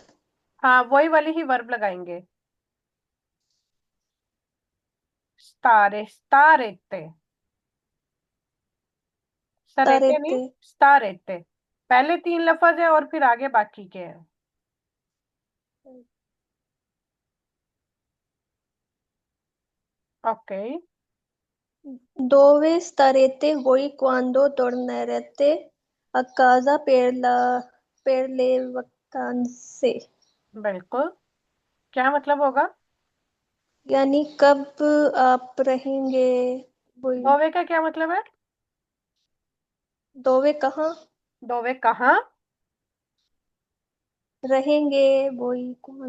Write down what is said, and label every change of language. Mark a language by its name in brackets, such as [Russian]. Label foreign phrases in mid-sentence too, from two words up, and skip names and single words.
[Urdu] ہاں وہی والی ہی ورب لگائیں گے. [Italian] stare, starete, sarete [Urdu] नहीं, [Italian] तारेते, स्तारेते। [Urdu] پہلے 3 لفظ ہے اور پھر آگے باقی کے ہیں. ओके, [Italian] dove starete voi quando tornerete a casa per le vacanze? [Urdu] بالکل۔ کیا مطلب ہوگا? یعنی کب آپ رہیں گے، وہی. دووے کا کیا مطلب ہے? دووے کہاں دووے کہاں? رہیں گے، وہی کون.